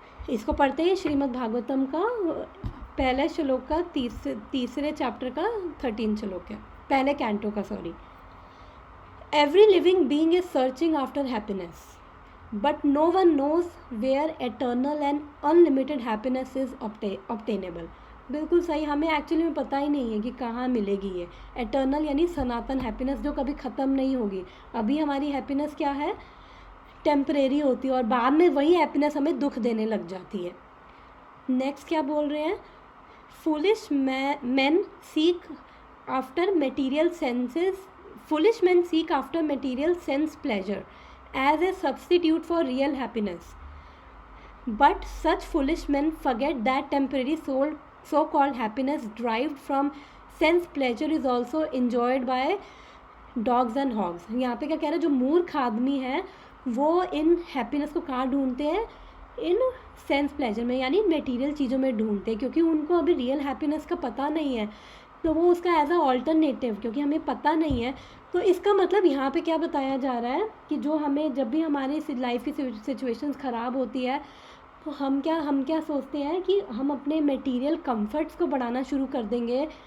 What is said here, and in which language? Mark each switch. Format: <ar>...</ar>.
<hi>इसको पढ़ते हैं श्रीमद् भागवतम का पहले श्लोक का तीसरे चैप्टर का 13 श्लोक है, पहले कैंटो का, sorry.</hi> <en>Every living being is searching after happiness, but no one knows where eternal and unlimited happiness is obtainable.</en> <hi>बिल्कुल सही, हमें एक्चुअली में पता ही नहीं है कि कहाँ मिलेगी ये एटर्नल यानी सनातन हैप्पीनेस जो कभी ख़त्म नहीं होगी। अभी हमारी हैप्पीनेस क्या है, टेम्परेरी होती है और बाद में वही हैप्पीनेस हमें दुख देने लग जाती है। नेक्स्ट क्या बोल रहे हैं,</hi> <en>Foolish men seek after material senses foolish men seek after material sense pleasure as a substitute for real happiness, but such foolish men forget that temporary so-called happiness derived from sense pleasure is also enjoyed by dogs and hogs.</en> <hi>यहाँ पे क्या कह रहे हैं, जो मूर्ख आदमी है वो इन हैप्पीनेस को कहाँ ढूंढते हैं, इन सेंस प्लेजर में यानी मटेरियल चीज़ों में ढूंढते हैं, क्योंकि उनको अभी रियल हैप्पीनेस का पता नहीं है, तो वो उसका एज अ ऑल्टरनेटिव, क्योंकि हमें पता नहीं है। तो इसका मतलब यहाँ पे क्या बताया जा रहा है कि जो हमें जब भी हमारी लाइफ की सिचुएशंस ख़राब होती है तो हम क्या सोचते हैं कि हम अपने मटेरियल कंफर्ट्स को बढ़ाना शुरू कर देंगे।</hi>